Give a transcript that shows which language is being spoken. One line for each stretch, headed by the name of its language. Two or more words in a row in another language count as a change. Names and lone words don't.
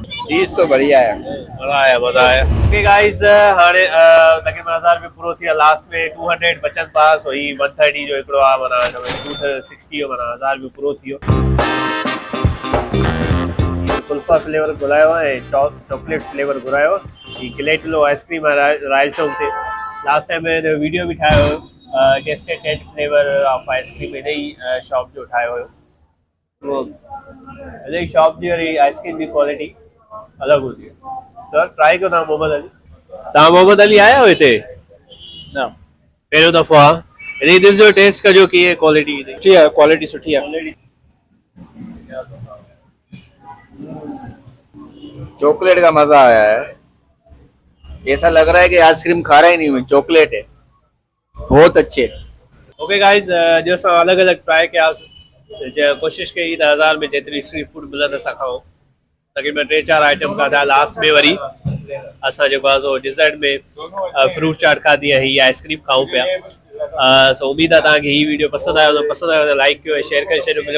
Urdu: چیز تو بڑھیا ہے. مزہ آیا.
English: okay guys,
Sindhi: हाणे तक़रीबन 1000 रुपया पूरो थी वियो। लास्ट में 200 बचनि पास हुई। 130 जो हिकिड़ो आहे, माना 260 जो, माना 1000 रुपया पूरो थी वियो। कुल्फा फ्लेवर घुरायो आहे ऐं चॉकलेट फ्लेवर घुरायो आहे। ही गिलेटिलो आइसक्रीम आहे रॉयल चौक ते।
English: last time
Sindhi: में वीडियो बि ठाहियो हुयो,
English: tested 10 flavour of ice cream
Sindhi: हिन ई शॉप जो ठाहियो हुयो। हिन ई शॉप जी वरी आइसक्रीम जी क्वालिटी अलॻि हूंदी आहे। सर ट्राई कयो। तव्हां मोहम्मद अली आया हो हिते? ना, पहिरियों दफ़ो आहे। हिन जो टेस्ट कजो कीअं क्वालिटी सुठी है, क्वालिटी सुठी है।
Urdu: چاکلیٹ کا مزہ آیا ہے. ایسا لگ رہا ہے کہ آئس کریم کھا رہا ہی نہیں ہوں، چاکلیٹ ہے. بہت اچھے.
English: okay guys,
Sindhi: जो असां अलॻि अलॻि ट्राई कयासीं। कोशिशि कई त 1000 में जेतिरी स्ट्रीट फूड मिलंदो असां खाऊं। तक़रीबन 3-4 आइटम खाधा। लास्ट में वरी असां जेको आहे सो डिज़र्ट में फ्रूट चाट खाधी ऐं हीअ आइसक्रीम खाऊं पिया। सो उम्मीद आहे तव्हांखे ही वीडियो पसंदि आयो त लाइक कयो ऐं शेयर करे छॾियो।